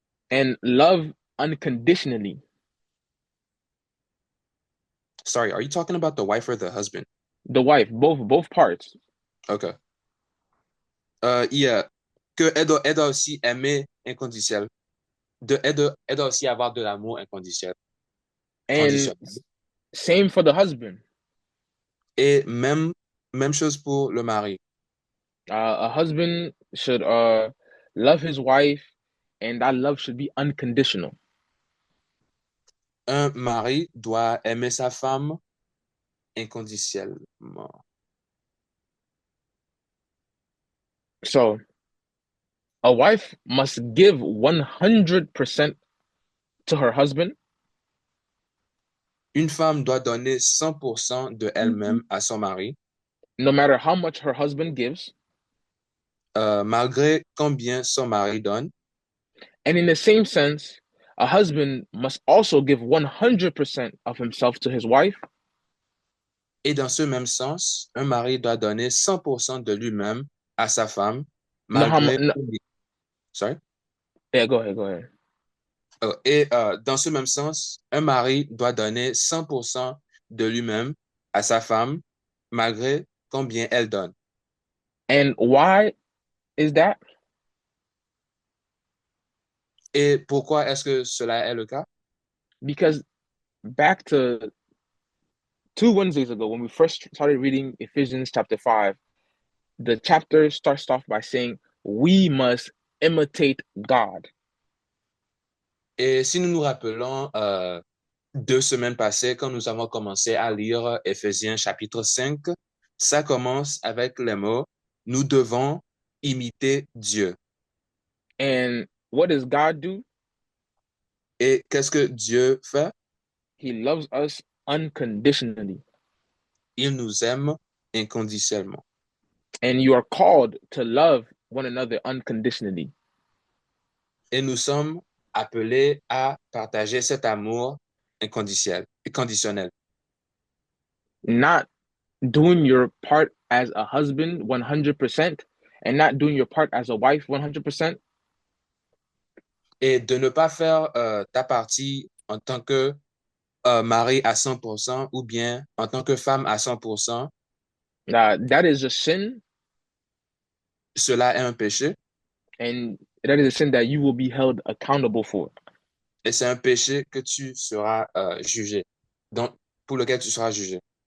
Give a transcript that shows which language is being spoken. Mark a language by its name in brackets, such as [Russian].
[English] And love unconditionally. Sorry, are you talking about the wife or the husband? The wife, both parts. OK. [French] Elle doit aussi aimer inconditionnel. Elle doit aussi avoir de l'amour inconditionnel. [English] And same for the husband. [French] Et même chose pour le mari. [English] A husband should love his wife, and that love should be unconditional. [French] Un mari doit aimer sa femme inconditionnellement. [English] So, a wife must give 100% to her husband. [French] Une femme doit donner 100% de elle-même à son mari. [English] No matter how much her husband gives. [French] Malgré combien son mari donne. [English] And in the same sense, a husband must also give 100% of himself to his wife. [French] Et dans ce même sens, un mari doit donner 100% de lui-même à sa femme, malgré... [English] Sorry? Yeah, go ahead. [French] Et dans ce même sens, un mari doit donner 100% de lui-même à sa femme, malgré combien elle donne. [English] And why is that? [French] Et pourquoi est-ce que cela est le cas? [English] Because back to 2 Wednesdays ago, when we first started reading Ephesians chapter 5, the chapter starts off by saying, we must imitate God. [French] Et si nous nous rappelons 2 semaines passées, quand nous avons commencé à lire Éphésiens chapitre 5, ça commence avec les mots « Nous devons imiter Dieu ». [English] And what does God do? [French] Et qu'est-ce que Dieu fait? [English] He loves us unconditionally. [French] Il nous aime inconditionnellement. [English] And you are called to love one another unconditionally. [French] Et nous sommes appelés à partager cet amour inconditionnel. [English] Not doing your part as a husband 100% and not doing your part as a wife 100%. [French] Et de ne pas faire ta partie en tant que mari à 100% ou bien en tant que femme à 100%. [English] That is a sin. [French] Cela est un péché. [English] And that is a sin that you will be held accountable for. [French] Et c'est un péché que tu seras jugé. Donc, pour lequel tu seras jugé.